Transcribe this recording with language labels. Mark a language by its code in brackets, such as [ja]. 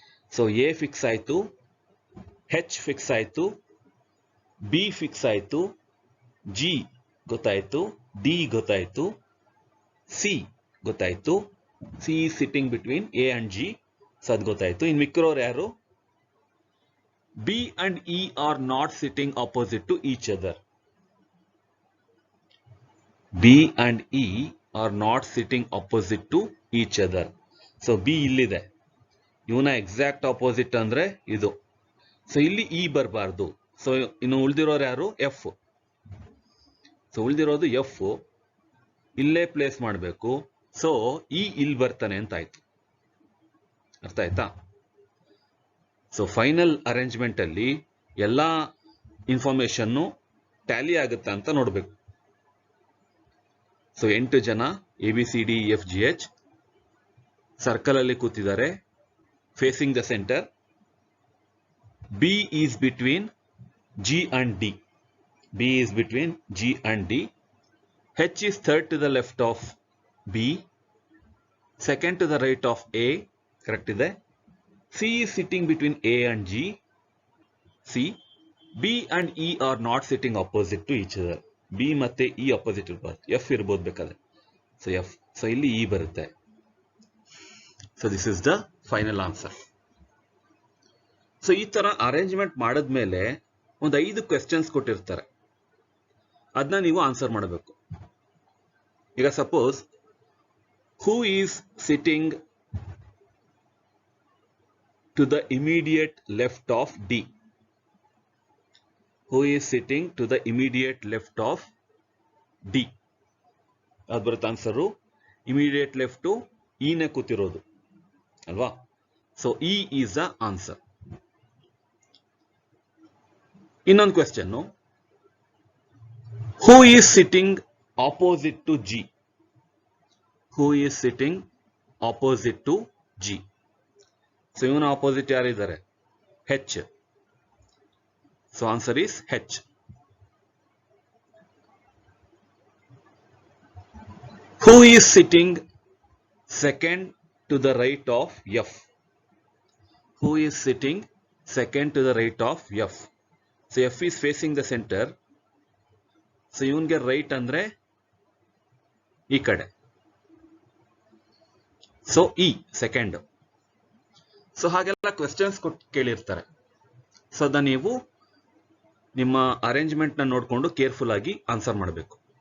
[kn] So A fix ಆಯ್ತು, ಹೆಚ್ fix ಆಯ್ತು, B fix ಆಯ್ತು, ಜಿ ಗೊತ್ತಾಯ್ತು, ಡಿ ಗೊತ್ತಾಯ್ತು, ಸಿ ಗೊತ್ತಾಯ್ತು. [en] C sitting between A and G. [kn] So ಅದು ಗೊತ್ತಾಯ್ತು. ಇನ್ ಮಿಕ್ಕಿರೋರು ಯಾರು? [en] B and E are not sitting opposite to each other. B and E are not sitting opposite to each other. [kn] So B ಇಲ್ಲಿದೆ, ಇವನ exact opposite ಅಂದ್ರೆ ಇದು. So ಇಲ್ಲಿ E ಬರಬಾರ್ದು. So ಇನ್ನು ಉಳಿದಿರೋರು ಯಾರು? ಎಫ್. ಸೊ ಉಳಿದಿರೋದು ಎಫ್, ಇಲ್ಲೇ ಪ್ಲೇಸ್ ಮಾಡಬೇಕು. ಸೊ ಇ ಇಲ್ಲಿ ಬರ್ತಾನೆ ಅಂತ ಆಯ್ತು. ಅರ್ಥ ಆಯ್ತಾ? ಸೊ ಫೈನಲ್ ಅರೇಂಜ್ಮೆಂಟ್ ಅಲ್ಲಿ ಎಲ್ಲಾ ಇನ್ಫಾರ್ಮೇಶನ್ ಟ್ಯಾಲಿ ಆಗುತ್ತಾ ಅಂತ ನೋಡ್ಬೇಕು. ಸೊ 8 ಜನ ABCDEFGH ಸರ್ಕಲ್ ಅಲ್ಲಿ ಕೂತಿದ್ದಾರೆ, [en] Facing the centre. B is between G and D. B is between G and D. H is third to the left of B, second to the right of A. Correct ಇದೆ. C is sitting between A and G. C. B and E are not sitting opposite to each other. [kn] B ಮತ್ತೆ E opposite ಇರ್ಬಾರ್ದು, F ಇರ್ಬೋದು ಬೇಕಾದ್ರೆ. [en] so F, so [kn] ಇಲ್ಲಿ E ಬರುತ್ತೆ. [en] So this is the final answer. [kn] So ಈ ತರ arrangement ಮಾಡಿದ್ಮೇಲೆ ಒಂದು 5 ಕ್ವೆಶ್ಚನ್ಸ್ ಕೊಟ್ಟಿರ್ತಾರೆ, ಅದನ್ನ ನೀವು ಆನ್ಸರ್ ಮಾಡಬೇಕು. [en] ಈಗ suppose who is sitting to the immediate left of D. Who is sitting to the immediate left of D? [kn] ಅದು ಬರುತ್ತೆ ಆನ್ಸರು. ಇಮಿಡಿಯೇಟ್ ಲೆಫ್ಟ್ ಇ ನೇ ಕೂತಿರೋದು ಅಲ್ವಾ. [en] So E is the answer. [kn] ಇನ್ನೊಂದು question, [en] Who is sitting opposite to G. Who is sitting opposite to G. [kn] So ಇವನ opposite ಯಾರಿದ್ದಾರೆ? [en] H. So answer is H. Who is sitting second to the right of F? Who is sitting second to the right of F? So F is facing the center. [kn] So ಇವನ್ಗೆ right ಅಂದ್ರೆ ಈ ಕಡೆ. So E second. So ಹಾಗೆಲ್ಲ questions ಕೊಟ್ಟು ಕೇಳಿರ್ತಾರೆ. So ಅದನ್ನ ನೀವು ನಿಮ್ಮ arrangement ನ ನೋಡಿಕೊಂಡು ಕೇರ್ಫುಲ್ ಆಗಿ ಆನ್ಸರ್ ಮಾಡಬೇಕು.